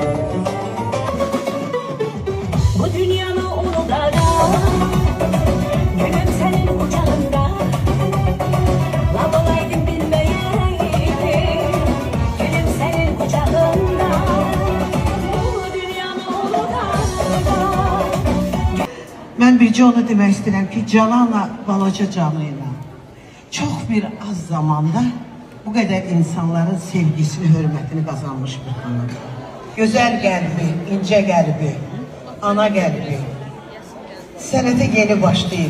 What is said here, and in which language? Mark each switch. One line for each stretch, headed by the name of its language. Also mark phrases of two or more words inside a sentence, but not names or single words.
Turkish: Bu dünyanın uğrunda gönlüm senin kucağında. Lan olaydım bilmeyeydim, gönlüm senin kucağında. Bu dünyanın uğrunda.
Azerbaijani: Mən bircə onu demək istəyirəm ki, Cananla balaca canı ilə çox bir az zamanda bu qədər insanların sevgisini, hörmətini qazanmış bir xanım. Gözəl qəlbi, incə qəlbi, ana qəlbi, sənətə yeni başlayıb.